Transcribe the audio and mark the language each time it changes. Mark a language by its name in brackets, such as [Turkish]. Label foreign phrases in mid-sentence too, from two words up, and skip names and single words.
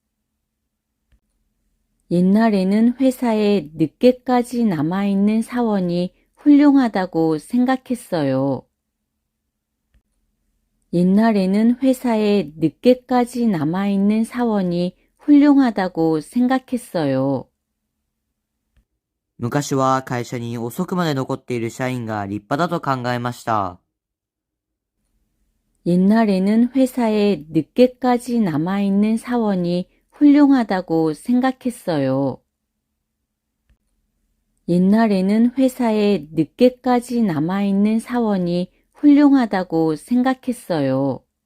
[Korean] 옛날에는 회사에 늦게까지 남아있는 사원이 훌륭하다고 생각했어요. 옛날에는 회사에 늦게까지 남아있는 사원이 훌륭하다고 생각했어요. [Japanese] 昔は会社に遅くまで残っている社員が立派だと考えました。 [Korean] 옛날에는 회사에 늦게까지 남아있는 사원이 훌륭하다고 생각했어요. 옛날에는 회사에 늦게까지 남아있는 사원이 훌륭하다고 생각했어요.